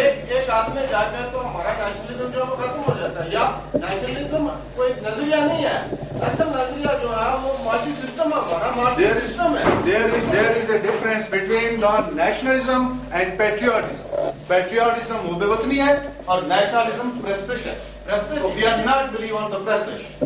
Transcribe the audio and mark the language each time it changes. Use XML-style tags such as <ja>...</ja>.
<ur>ایک آدھ میں جا کر تو ہمارا نیشنلزم جو ہے وہ ختم ہو جاتا ہے، یا نیشنلزم کوئی نظریہ نہیں ہے، اصل نظریہ جو ہے وہ معاشی سسٹم ہے، ہمارا معاشی سسٹم ہے.</ur> <en>There is a difference between the nationalism and patriotism.</en> <ur>Patriotism وہ بے وطنی ہے اور nationalism prestige ہے.</ur> <en>We are not believe on the prestige.</en>